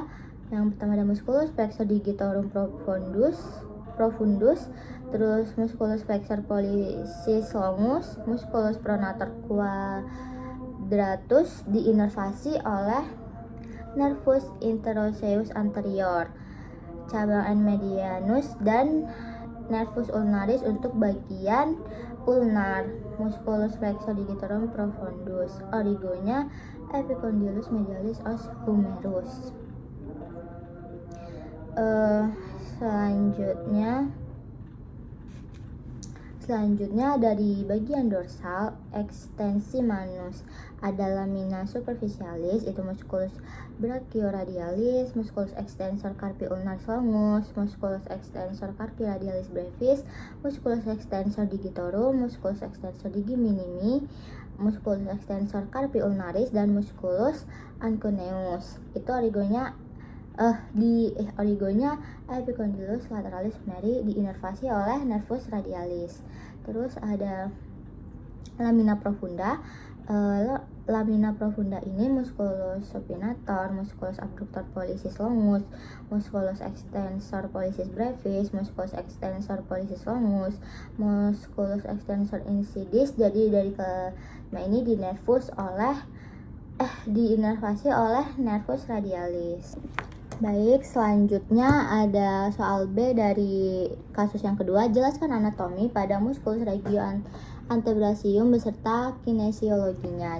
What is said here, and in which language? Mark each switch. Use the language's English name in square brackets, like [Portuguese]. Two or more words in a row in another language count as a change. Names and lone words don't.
[Indonesian] Yang pertama ada [Latin] musculus flexor digitorum profundus, [Indonesian] terus [Latin] musculus flexor pollicis longus, musculus pronator quadratus [Indonesian] diinervasi oleh [Latin] nervus interosseus anterior, [Indonesian] cabang [Latin] N medianus, [Indonesian] dan [Latin] nervus ulnaris [Indonesian] untuk bagian ulnar, [Latin] musculus flexor digitorum profundus. [Indonesian] Origonya [Latin] epicondylus medialis os humerus. [Indonesian] Selanjutnya dari bagian dorsal ekstensi manus ada [Latin] lamina superficialis, [Indonesian] itu [Latin] musculus brachioradialis, musculus extensor carpi ulnaris longus, musculus extensor carpi radialis brevis, musculus extensor digitorum, musculus extensor digi minimi, musculus extensor carpi ulnaris, dan musculus ancuneus. [Indonesian] Itu origonya [Latin] epicondylus lateralis sumeri [Indonesian] diinervasi oleh [Latin] nervus radialis. [Indonesian] Terus ada [Latin] lamina profunda. Lamina profunda ini musculus supinator, musculus abductor pollicis longus, musculus extensor pollicis brevis, musculus extensor pollicis longus, musculus extensor insidis. [Indonesian] Jadi dari kelima ini diinervasi oleh [Latin] nervus radialis. [Indonesian] Baik, selanjutnya ada soal B dari kasus yang kedua. Jelaskan anatomi pada [Latin] musculus regio antebrasium [Indonesian] beserta kinesiologinya.